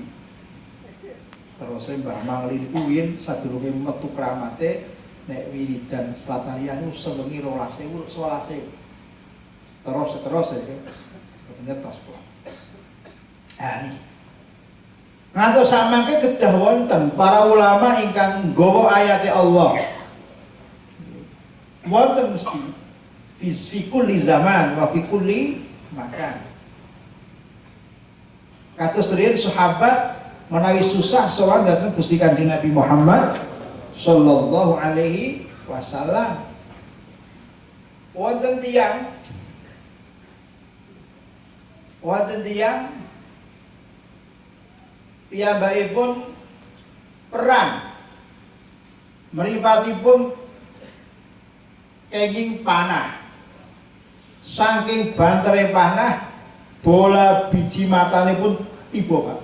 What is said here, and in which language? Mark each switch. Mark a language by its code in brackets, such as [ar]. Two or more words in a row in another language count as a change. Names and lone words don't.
[jv] Terus Mbah Mangli niku win sadurunge metu kramate nek wiridan Selatarian niku sewengi 12.000 11.000. Terus ya. Ngertos kula. Niki. Ngantos samangke kedah wonten para ulama ingkang nggawa ayate Allah. Wonten mesti [ar] fi kulli zaman wa fi kulli makan. [jv] Kados riyen sahabat menawi susah sowan dhateng Gusti Kanjeng Nabi Muhammad [ar] sallallahu alaihi wasallam. [jv] Wonten tiyang piyambakipun perang mripatipun kenging panah saking bantere panah bola biji matanipun tiba, Pak.